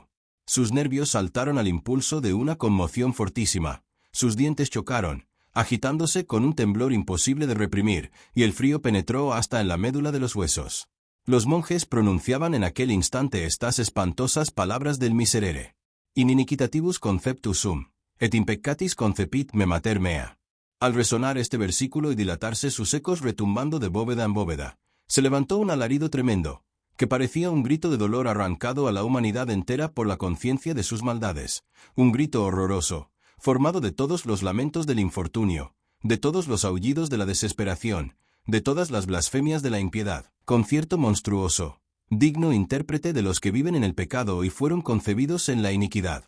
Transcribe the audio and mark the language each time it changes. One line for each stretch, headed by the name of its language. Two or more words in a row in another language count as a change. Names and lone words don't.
Spanish: Sus nervios saltaron al impulso de una conmoción fortísima, sus dientes chocaron, agitándose con un temblor imposible de reprimir, y el frío penetró hasta en la médula de los huesos. Los monjes pronunciaban en aquel instante estas espantosas palabras del Miserere.
Latin: In iniquitativus conceptus sum, et in peccatis concepit me mater mea.
Spanish: Al resonar este versículo y dilatarse sus ecos retumbando de bóveda en bóveda, se levantó un alarido tremendo, que parecía un grito de dolor arrancado a la humanidad entera por la conciencia de sus maldades, un grito horroroso, formado de todos los lamentos del infortunio, de todos los aullidos de la desesperación, de todas las blasfemias de la impiedad, concierto monstruoso, digno intérprete de los que viven en el pecado y fueron concebidos en la iniquidad.